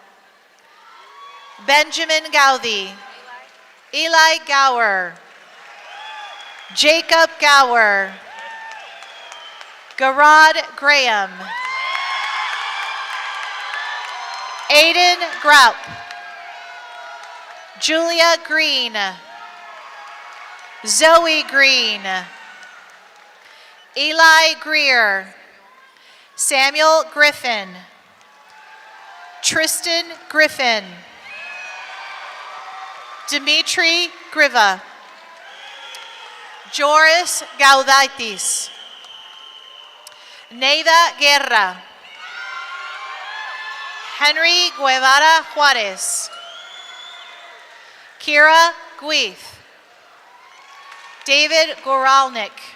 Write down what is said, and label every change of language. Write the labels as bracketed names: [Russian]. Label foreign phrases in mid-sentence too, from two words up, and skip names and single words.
[English] Benjamin Gowdy. Eli Gower. Jacob Gower. Garad Graham. Aiden Graup. Julia Green. Zoe Green. Eli Greer. Samuel Griffin. Tristan Griffin. Dimitri Griva. Joris Gaudaitis. Neida Guerra. Henry Guevara Juarez. Kira Guith. David Goralnik.